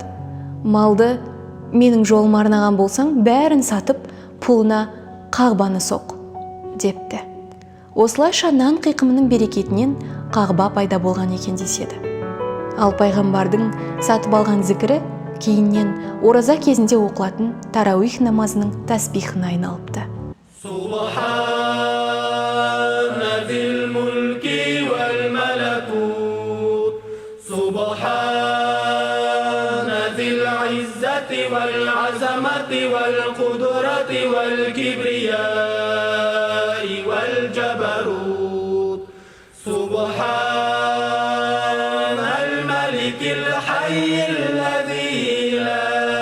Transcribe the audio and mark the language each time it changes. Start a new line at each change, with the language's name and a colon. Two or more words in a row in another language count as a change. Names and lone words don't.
Kazakh: Малды менің жолыма арнаған болсаң, бәрін сатып, пұлына қағбаны соқ», депті. Осылайша нан қиқымының берекетінен қағба пайда болған екен деседі. Ал пайғамбардың сатып алған зікірі кейіннен ораза кезінде оқылатын тарауих намазының тәсбихіне айналыпты.
Arabic: سبحان ذي العزة والعظمة والقدرة والكبرياء والجبروت سبحان الملك الحي الذي لا